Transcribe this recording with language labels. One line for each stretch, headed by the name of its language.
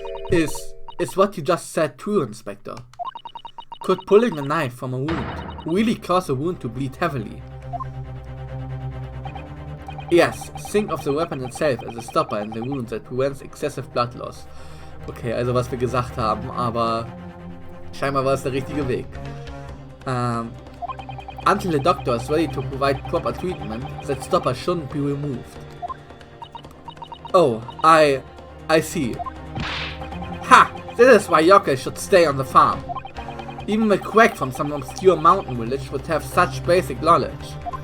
English: Is what you just said true, Inspector? Could pulling a knife from a wound really cause a wound to bleed heavily? Yes, think of the weapon itself as a stopper in the wound that prevents excessive blood loss.
German: Okay, also was wir gesagt haben, aber scheinbar war es der richtige Weg.
English: Until the doctor is ready to provide proper treatment, that stopper shouldn't be removed. Oh, I see. Ha! This is why Yokai should stay on the farm. Even a quack from some obscure mountain village would have such basic knowledge.